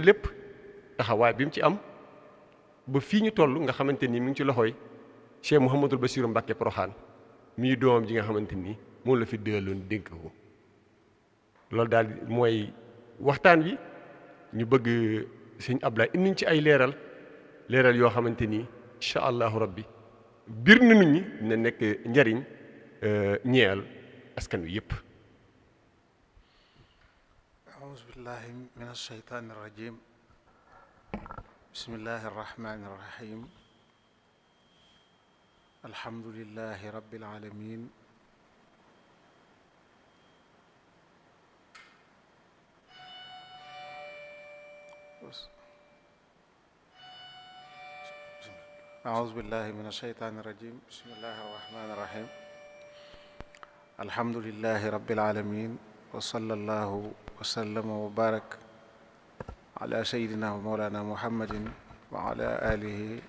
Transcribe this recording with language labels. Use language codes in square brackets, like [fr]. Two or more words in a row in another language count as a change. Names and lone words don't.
[wo] lépp taxawaay bi mu ci am ba fii ñu toll nga xamante ni mi ngi ci loxoy Cheikh Mouhamadul Bachiru Mbàkke Poroxaan mii doomam ji nga xamante ni moom la fi dëloon dénk ko loolu daal mooy waxtaan wi ñu bëgg sëñ Ablaye indiñ ci ay leeral yoo xamante ni [ar] إن شاء الله ربي [wo] biir na nit ñi dina nekk njariñ ñeel askan wi yëpp. [ar] أعوذ بالله من الشيطان الرجيم بسم الله الرحمن الرحيم الحمد لله رب العالمين أعوذ بالله من الشيطان الرجيم بسم الله الرحمن الرحيم الحمد لله رب العالمين وصلى الله وسلم وبارك على سيدنا ومولانا محمد وعلى آله